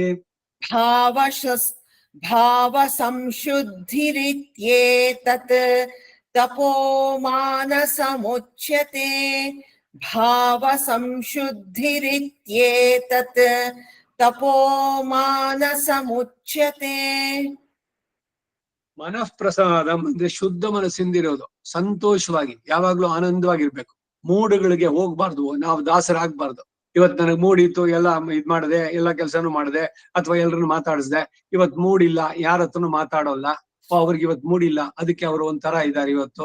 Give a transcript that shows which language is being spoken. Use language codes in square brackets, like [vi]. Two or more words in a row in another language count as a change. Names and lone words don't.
[sa] भाव संशुद्धिरित्येतत् तपो मानसमुच्यते. भाव संशुद्धिरित्येतत् तपो मानसमुच्यते. ಮನಃ ಪ್ರಸಾದಂ [kn] ಅಂದ್ರೆ ಶುದ್ಧ ಮನಸ್ಸಿಂದಿರೋದು, ಸಂತೋಷವಾಗಿ ಯಾವಾಗ್ಲೂ ಆನಂದವಾಗಿರ್ಬೇಕು. ಮೂಡುಗಳಿಗೆ ಹೋಗ್ಬಾರ್ದು, ನಾವು ದಾಸರಾಗ್ಬಾರ್ದು. ಇವತ್ ನನಗ್ ಮೂಡಿತ್ತು, ಎಲ್ಲ ಇದ್ ಮಾಡದೆ, ಎಲ್ಲ ಕೆಲ್ಸನೂ ಮಾಡದೆ, ಅಥವಾ ಎಲ್ರನ್ನು ಮಾತಾಡಿಸ್ದೆ. ಇವತ್ ಮೂಡಿಲ್ಲ, ಯಾರ ಹತ್ರನು ಮಾತಾಡೋಲ್ಲ. ಅವ್ರಿಗೆ ಇವತ್ ಮೂಡಿಲ್ಲ, ಅದಕ್ಕೆ ಅವರು ಒಂಥರ ಇದ್ದಾರೆ ಇವತ್ತು.